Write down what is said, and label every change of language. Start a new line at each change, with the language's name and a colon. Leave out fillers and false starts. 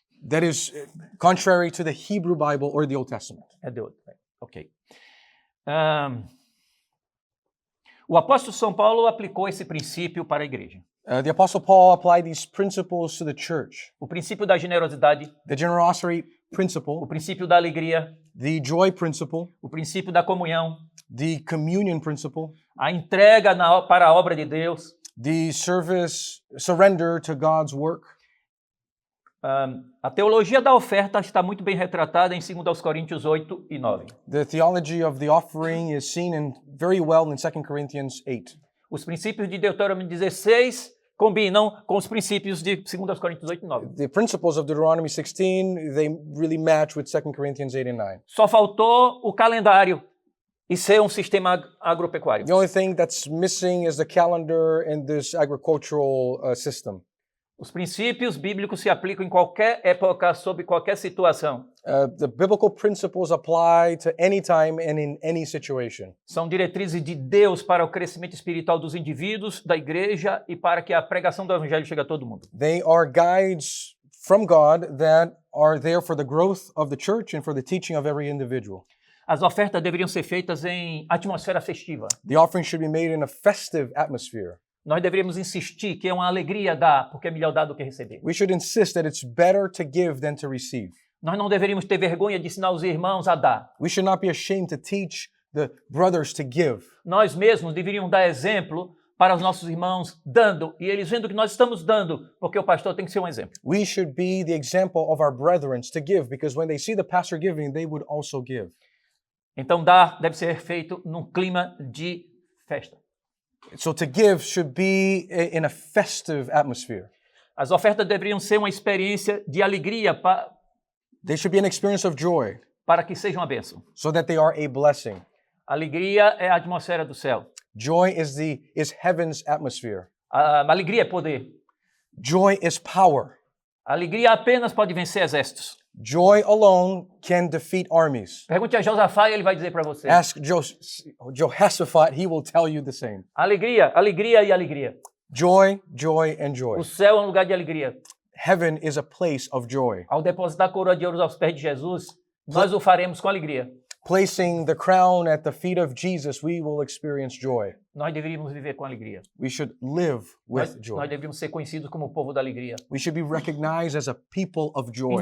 English: That is contrary to the Hebrew Bible or the Old Testament. É the Old, ok.
Portuguese: O apóstolo São Paulo aplicou esse princípio para a igreja.
English: The Apostle Paul applied these principles to the church.
Portuguese: O princípio da generosidade,
English: The generosity principle,
Portuguese: o princípio da alegria,
English: the joy principle,
Portuguese: o princípio da comunhão,
English: the communion principle,
Portuguese: a entrega para a obra de Deus,
English: the surrender to God's work.
Portuguese: A teologia da oferta está muito bem retratada em 2 Coríntios 8 e 9.
English: The theology of the offering is seen very well in 2 Corinthians 8.
Portuguese: Os princípios de Deuteronômio 16 combinam com os princípios de 2 Coríntios 8 e 9.
English: The principles of Deuteronomy 16, they really match with 2 Corinthians 8 and 9.
Portuguese: Só faltou o calendário e ser um sistema agropecuário.
English: The only thing that's missing is the calendar and this agricultural system.
Portuguese: Os princípios bíblicos se aplicam em qualquer época, sob qualquer situação.
English: The biblical principles apply to any time and in any situation.
Portuguese: São diretrizes de Deus para o crescimento espiritual dos indivíduos, da igreja e para que a pregação do evangelho chegue a todo mundo.
English: They are guides from God that are there for the growth of the church and for the teaching of every individual.
Portuguese: As ofertas deveriam ser feitas em atmosfera festiva.
English: The offering should be made in a festive atmosphere.
Portuguese: Nós deveríamos insistir que é uma alegria dar, porque é melhor dar do que receber.
English: We should insist that it's better to give than to receive.
Portuguese: Nós não deveríamos ter vergonha de ensinar os irmãos a dar.
English: We should not be ashamed to teach the brothers to give.
Portuguese: Nós mesmos deveríamos dar exemplo para os nossos irmãos dando, e eles vendo que nós estamos dando, porque o pastor tem que ser um exemplo.
English: We should be the example of our brethren to give, because when they see the pastor giving, they would also give.
Portuguese: Então dar deve ser feito num clima de festa.
English: So to give should be in a festive atmosphere.
Portuguese: As ofertas deveriam ser uma experiência de alegria
English: They should be an experience of joy,
Portuguese: para que seja uma bênção.
English: so that they are a blessing.
Portuguese: Alegria é a atmosfera do céu.
English: Joy is heaven's atmosphere.
Portuguese: A alegria é poder.
English: Joy is power.
Portuguese: A alegria apenas pode vencer exércitos.
English: Joy alone can defeat armies.
Portuguese: Pergunte a Josafá e ele vai dizer para você.
English: Ask Jehoshaphat, he will tell you the same.
Portuguese: Alegria, alegria e alegria.
English: Joy, joy, and joy.
Portuguese: O céu é um lugar de alegria.
English: Heaven is a place of joy.
Portuguese: Ao depositar a coroa de ouro aos pés de Jesus, nós o faremos com alegria.
English: placing the crown at the feet of Jesus, we will experience joy.
Portuguese: Nós deveríamos viver com alegria.
English: We should live with
Portuguese: Nós
English: joy.
Portuguese: deveríamos ser conhecidos como o povo da alegria.
English: We should be recognized as a people of joy,